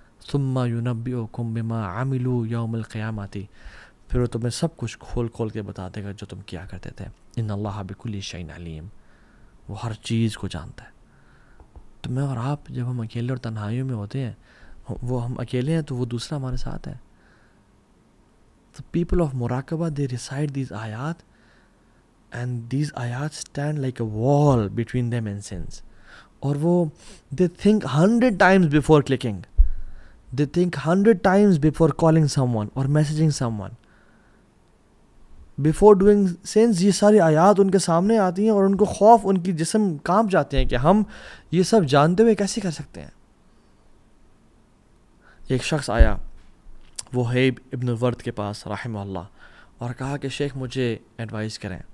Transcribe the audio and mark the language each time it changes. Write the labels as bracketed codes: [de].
[ar] ثم ينبئكم بما عملوا يوم القیامت، [ur] پھر وہ تمہیں سب کچھ کھول کھول کے بتا دے گا جو تم کیا کرتے تھے. [ar] ان اللہ بكل شيء علیم، [ur] وہ ہر چیز کو جانتا ہے. تو میں اور آپ جب ہم اکیلے اور تنہائیوں میں ہوتے ہیں، وہ ہم اکیلے ہیں تو وہ دوسرا ہمارے ساتھ ہے. [en] The people of Muraqabah, they recite these ayat, and these ayat stand like a wall between them and sins. [ur] اور وہ [en] they think 100 times before clicking. They think 100 times before calling someone or messaging someone. Before doing sins، [ur] یہ ساری آیات ان کے سامنے آتی ہیں اور ان کو خوف، ان کی جسم کانپ جاتے ہیں کہ ہم یہ سب جانتے ہوئے کیسے کر سکتے ہیں. ایک شخص آیا وہیب ابن ورد کے پاس رحمہ اللہ اور کہا کہ شیخ مجھے ایڈوائز کریں.